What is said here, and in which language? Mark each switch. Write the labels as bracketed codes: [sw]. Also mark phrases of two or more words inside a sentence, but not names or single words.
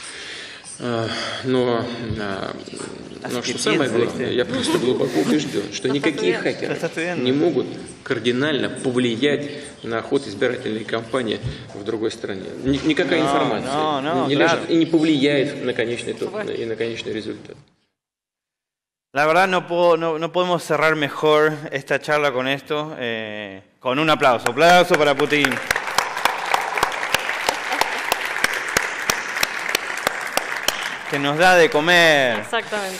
[ru] Но что самое главное, я просто глубоко убежден, что никакие хакеры не могут кардинально повлиять на ход избирательной кампании в другой стране. Никакая информация не лежит и не повлияет на конечный итог и на конечный результат. [es] La verdad no podemos cerrar mejor esta charla con esto, con un aplauso. Aplauso para Putin. Que nos da de comer. Exactamente.